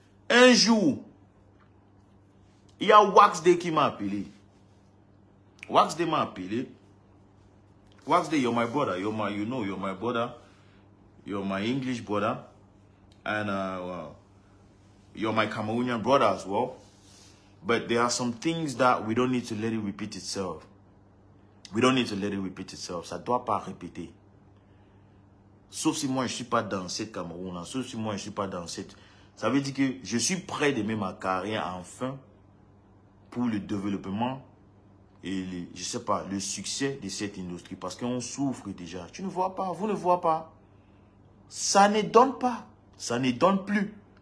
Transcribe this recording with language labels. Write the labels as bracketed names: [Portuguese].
[French] Un jour, il y a Wax Day qui m'a appelé. Wax Day m'a appelé. [English] Wax Day, you're my brother. You're my brother. You're my English brother. And you're my Cameroonian brother as well. But there are some things that we don't need to let it repeat itself. We don't need to let it repeat itself. [French] Ça ne doit pas répéter. Sauf si moi, je ne suis pas dans cette Cameroun. Sauf si moi, je ne suis pas dans cette... Ça veut dire que je suis prêt de mettre ma carrière enfin pour le développement et, je sais pas, le succès de cette industrie. Parce qu'on souffre déjà. Tu ne vois pas, vous ne voyez pas. Ça ne donne pas. Ça ne donne plus.